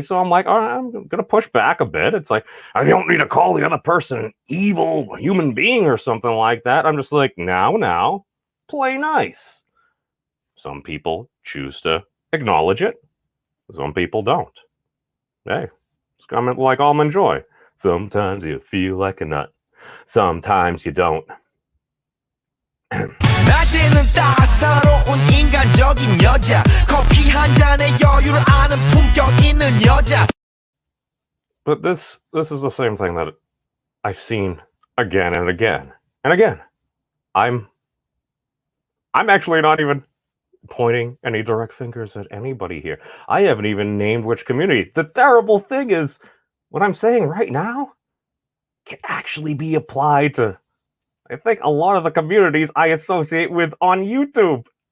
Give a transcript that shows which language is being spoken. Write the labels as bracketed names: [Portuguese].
[English] So I'm like, all right, I'm going to push back a bit. It's like, I don't need to call the other person an evil human being or something like that. I'm just like, now, play nice. Some people choose to acknowledge it. Some people don't. Hey, it's comment like Almond Joy. Sometimes you feel like a nut. Sometimes you don't. [Korean] 낮에는 따사로운 인간적인 여자 커피 한 잔에 여유를 아는 품격 있는 여자. [English] But this is the same thing that I've seen again and again and again. I'm actually not even pointing any direct fingers at anybody here. I haven't even named which community. The terrible thing is, what I'm saying right now can actually be applied to, I think, a lot of the communities I associate with on YouTube.